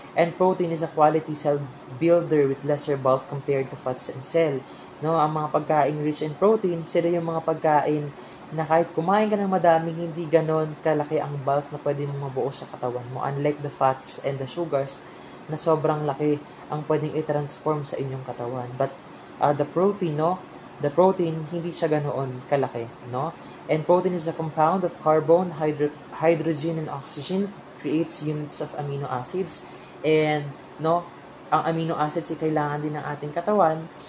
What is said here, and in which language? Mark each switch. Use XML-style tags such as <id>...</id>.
<en>And protein is a quality cell builder with lesser bulk compared to fats and cell.</en> <tl>No, ang mga pagkain</tl> <en>rich in protein,</en> <tl>sila yung mga pagkain na kahit kumain ka ng madami, hindi ganon kalaki ang bulk na pwede mong mabuo sa katawan mo.</tl> <en>Unlike the fats and the sugars,</en> <tl>na sobrang laki ang pwedeng i-transform sa inyong katawan.</tl> <en>But the protein, no? The protein,</en> <tl>hindi siya ganoon kalaki, no?</tl> <en>And protein is a compound of carbon, hydrogen, and oxygen, creates units of amino acids.</en> <tl>And, no, ang amino acids ay kailangan din ng ating katawan.</tl>